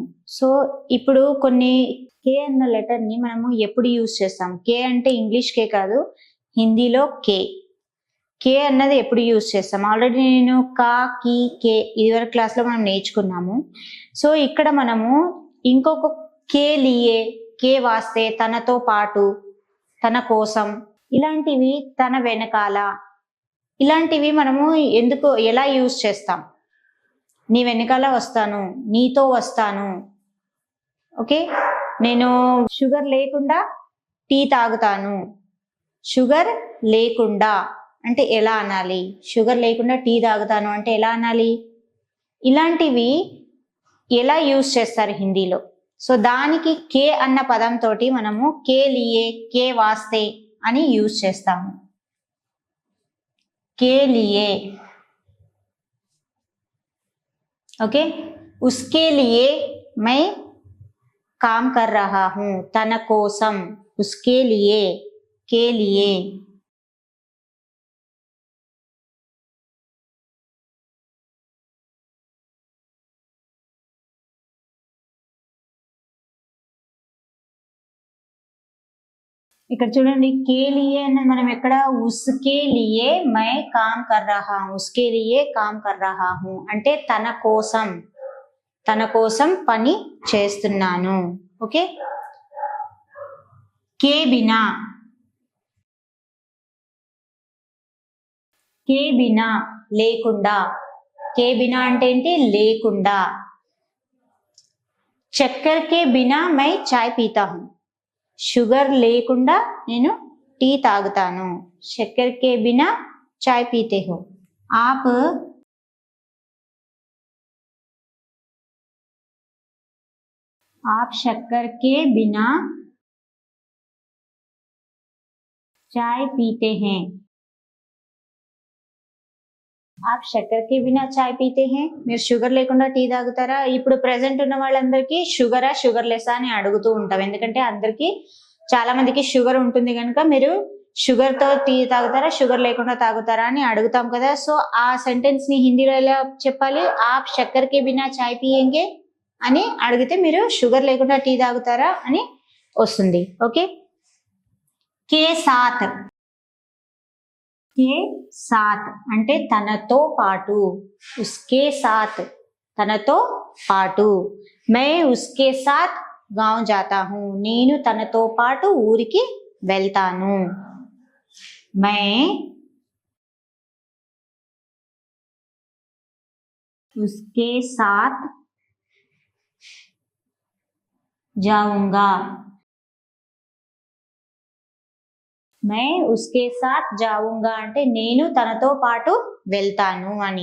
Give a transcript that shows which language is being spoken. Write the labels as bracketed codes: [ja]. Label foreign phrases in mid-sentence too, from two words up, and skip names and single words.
[te] సో ఇప్పుడు కొన్ని కే అన్న లెటర్ ని మనము ఎప్పుడు యూజ్ చేస్తాం? కే అంటే ఇంగ్లీష్ కే కాదు, హిందీలో కే. కే అన్నది ఎప్పుడు యూజ్ చేస్తాం? ఆల్రెడీ నేను కా, కి, కే ఇదివరకు క్లాస్లో మనం నేర్చుకున్నాము. సో ఇక్కడ మనము ఇంకొక [hi] के लिए, के वास्ते, [te] తనతో పాటు, తన కోసం, ఇలాంటివి, తన వెనకాల, ఇలాంటివి మనము ఎలా యూజ్ చేస్తాం? నీ వెనకాల వస్తాను, నీతో వస్తాను. ఓకే, నేను షుగర్ లేకుండా టీ తాగుతాను. షుగర్ లేకుండా అంటే ఎలా అనాలి? షుగర్ లేకుండా టీ తాగుతాను అంటే ఎలా అనాలి? ఇలాంటివి ఎలా యూజ్ చేస్తారు హిందీలో? సో దానికి కే అన్న పదంతో మనము [hi] के लिए, के वास्ते [te] అని యూజ్ చేస్తాము. [hi] के लिए, ఓకే. उसके लिए मैं काम कर रहा हूँ, [te] తన కోసం. [hi] उसके लिए, के लिए. [te] ఇక్కడ చూడండి, [hi] के लिए [te] అని మనం ఎక్కడ [hi] उसके लिए मैं काम कर रहा हूँ, उसके लिए काम कर रहा हूँ [te] అంటే తన కోసం, తన కోసం పని చేస్తున్నాను. ఓకే. [hi] के बिना, के बिना లేకుండా. के बिना [te] అంటే ఏంటి? లేకుండా. [hi] चक्कर के बिना मैं चाय पीता हूँ, [te] షుగర్ లేకుండా నేను టీ తాగుతాను. [hi] चक्कर के बिना चाय पीते हो. आप शक्कर के बिना चाय पीते हैं. आप शक्कर के बिना चाय पीते हैं. [te] మీరు షుగర్ లేకుండా టీ తాగుతారా? ఇప్పుడు ప్రెసెంట్ ఉన్న వాళ్ళందరికీ షుగరా, [en] sugar less [te] అని అడుగుతూ ఉంటాం. ఎందుకంటే అందరికీ, చాలా మందికి షుగర్ ఉంటుంది కనుక మీరు షుగర్ తో టీ తాగుతారా, షుగర్ లేకుండా తాగుతారా అని అడుగుతాం కదా. సో ఆ సెంటెన్స్ ని హిందీలో ఎలా చెప్పాలి? [hi] आप शक्कर के बिना चाय पियेंगे [te] అని అడిగితే మీరు షుగర్ లేకుండా టీ తాగుతారా అని వస్తుంది. ఓకే. [hi] के साथ, के साथ [te] అంటే తనతో పాటు. [hi] उसके साथ, [te] తనతో పాటు. [hi] मैं उसके साथ गाँव जाता हूँ, [te] నేను తనతో పాటు ఊరికి వెళ్తాను. [hi] मैं उसके साथ जाऊंगा. मैं उसके साथ जाऊंगा [te] అంటే నేను తనతో పాటు వెళ్తాను అని.